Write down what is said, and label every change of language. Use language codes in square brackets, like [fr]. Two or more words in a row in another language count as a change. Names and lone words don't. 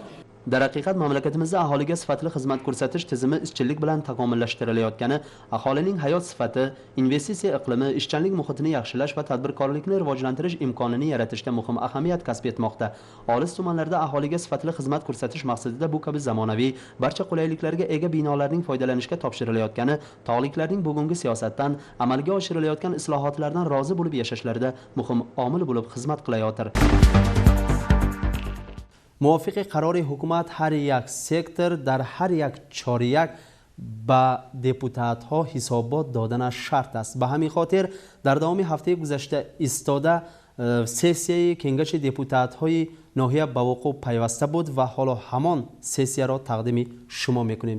[uz] Dar haqiqat mamlakatimizda aholiga sifatli xizmat ko'rsatish tizimi izchillik bilan takomillashtirilayotgani, aholining hayot sifati, investitsiya iqlimi, ishchanlik muhitini yaxshilash va tadbirkorlikni rivojlantirish imkonini yaratishda muhim ahamiyat kasb etmoqda. Olis tumanlarda aholiga sifatli xizmat ko'rsatish maqsadida bu kabi zamonaviy, barcha qulayliklarga ega binolarning foydalanishga topshirilayotgani, tog'liklarning bugungi siyosatdan, amalga oshirilayotgan islohotlardan rozi bo'lib yashashlarida muhim omil bo'lib xizmat qilayotir. [fa] موافق قرار حکومت هر یک سکتور در هر یک چاره‌یک به دپوتات ها حسابات دادن شرط است. به همین خاطر در دوام هفته گذشته ایستاده سسیه کنگش دپوتات های ناحیه به وقوع پیوسته بود و حالا همان سسیه را تقدیم شما میکنیم.